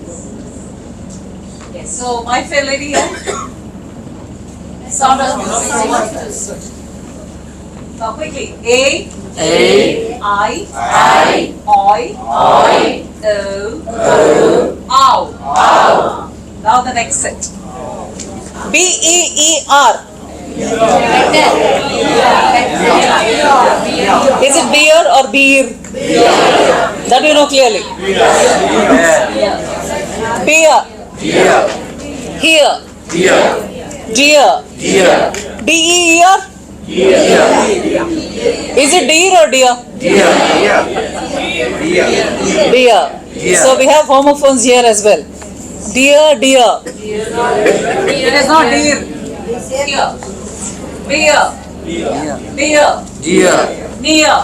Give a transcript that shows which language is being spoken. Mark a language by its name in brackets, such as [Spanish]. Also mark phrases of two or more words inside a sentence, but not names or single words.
[English] Yes, so My Fair Lady here. Sound of music. Now quickly. A, I, oi, ow. Now the next set. B-E-E-R. Is it beer or beer? That you know clearly. Beer. Here. Deer. D-E-E-R? Is it deer or deer? Deer. So we have homophones here as well. Deer. It is not deer. Deer. Beer. Near.